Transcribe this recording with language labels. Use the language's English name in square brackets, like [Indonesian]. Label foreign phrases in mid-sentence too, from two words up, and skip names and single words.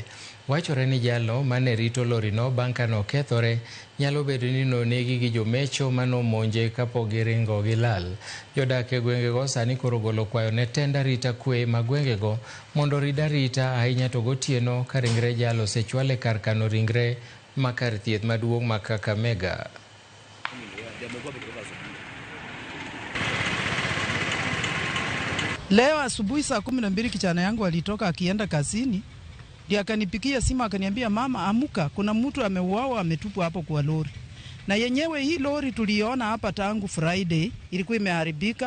[Luo (Kenya and Tanzania)] Wachore ni jalo mane rito lori no bang' ka nokethore nyalo bedo ni nonegi gi jomecho manomonje kapok giringo gilal. Jodak e gwengego sani koro golo kwayo ne tenda rita kwe ma gwengego mondo rid arita ahinya to gotieno ka ringre jalo osechwal e kar kano ringre makar thieth maduong' ma Kakamega. [Swahili] Leo asubuhi saa 12 kijana yangu alitoka akienda kazini, ndiye akanipigia simu akaniambia, mama amuka, kuna mtu ameuawa ametupwa hapo kwa lori. Na yenyewe hii lori tuliona hapa tangu Friday, ilikuwa imeharibika.